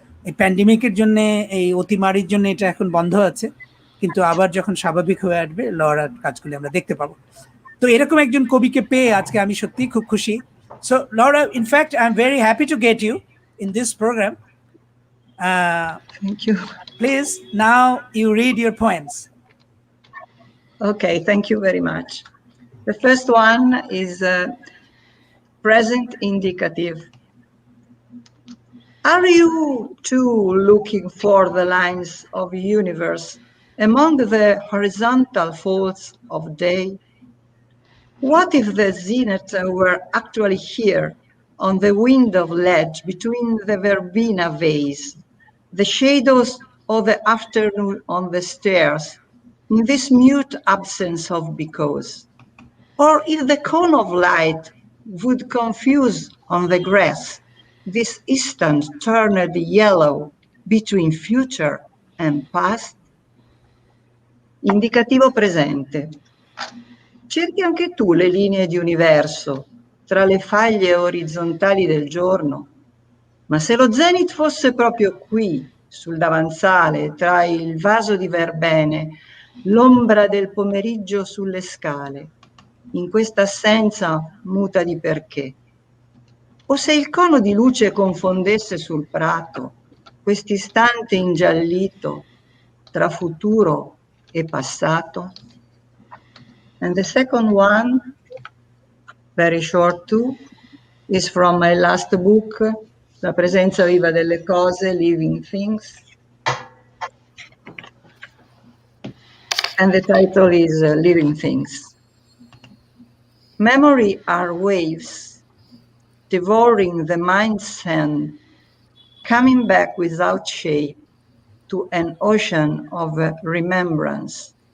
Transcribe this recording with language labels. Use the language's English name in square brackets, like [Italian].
[Bangla] এই প্যান্ডেমিকের জন্য, এই অতিমারির জন্য এটা এখন বন্ধ আছে, কিন্তু আবার যখন স্বাভাবিক হয়ে আসবে লরার কাজগুলি আমরা দেখতে পাবো। তো এরকম একজন কবিকে পেয়ে আজকে আমি সত্যিই খুব খুশি। [English] So Laura, in fact I am very happy to get you in this program. Thank you. Please, now you read your poems. Okay, thank you very much. The first one is present indicative. Are you too looking for the lines of universe among the horizontal folds of day? What if the zenith were actually here, on the wind of ledge between the verbena vase, the shadows of the afternoon on the stairs, in this mute absence of because? Or if the cone of light would confuse on the grass, this instant turned yellow between future and past? [Italian] Indicativo presente. Cerchi anche tu le linee di universo tra le faglie orizzontali del giorno, Ma se lo zenith fosse proprio qui, sul davanzale, tra il vaso di verbene, l'ombra del pomeriggio sulle scale, in questa assenza muta di perché, o se il cono di luce confondesse sul prato quest'istante ingiallito tra futuro e passato. [English] And the second one, very short too, is from my last book, La presenza viva delle cose, Living Things. And the title is Living Things. Memory are waves, devouring the mind's sand, coming back without shape to an ocean of remembrance.